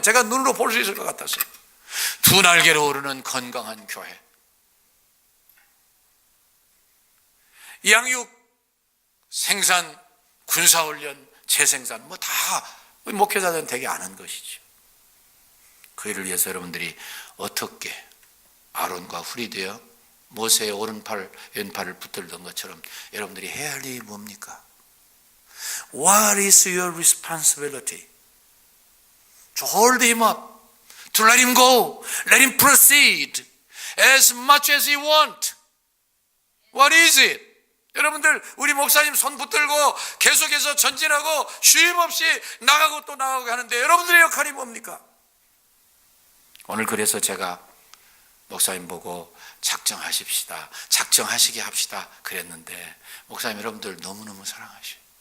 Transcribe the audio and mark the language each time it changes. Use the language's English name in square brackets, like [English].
[Korean] 제가 눈으로 볼 수 있을 것 같았어요. 두 날개로 오르는 건강한 교회, 양육, 생산, 군사훈련, 재생산 뭐 다 목회자들은 되게 아는 것이죠. 그 일을 위해서 여러분들이 어떻게 아론과 훌이 되어 모세의 오른팔 왼팔을 붙들던 것처럼 여러분들이 해야 할 일이 뭡니까? [English] What is your responsibility? To hold him up, to let him go, let him proceed as much as he want. What is it? [Korean] 여러분들, 우리 목사님 손 붙들고 계속해서 전진하고 쉼 없이 나가고 또 나가고 하는데 여러분들의 역할이 뭡니까? 오늘 그래서 제가 목사님 보고 작정하십시다, 작정하시게 합시다 그랬는데, 목사님 여러분들 너무너무 사랑하셔요.